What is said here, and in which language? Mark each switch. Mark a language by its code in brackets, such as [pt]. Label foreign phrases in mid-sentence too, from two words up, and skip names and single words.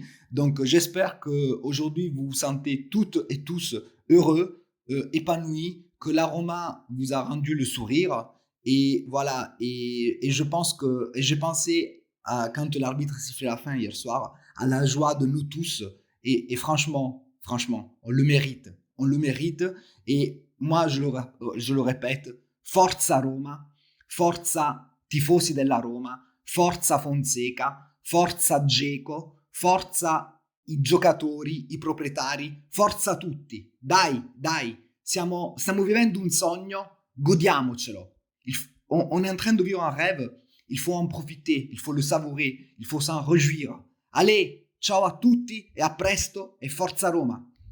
[fr] Donc j'espère que aujourd'hui vous vous sentez toutes et tous heureux, épanouis, que l'aroma vous a rendu le sourire. Et voilà, et je pense que, et j'ai pensé à quand l'arbitre sifflait la fin hier soir, à la joie de nous tous. Et franchement, on le mérite. On le mérite. Et moi, je le répète, [it] forza Roma, forza tifosi della Roma, forza Fonseca, forza Dzeko, forza i giocatori, i proprietari, forza tutti. Dai, stiamo vivendo un sogno, godiamocelo. [fr] On est en train de vivre un rêve, il faut en profiter, il faut le savourer, il faut s'en réjouir. Allez, [it] ciao a tutti e a presto e forza Roma!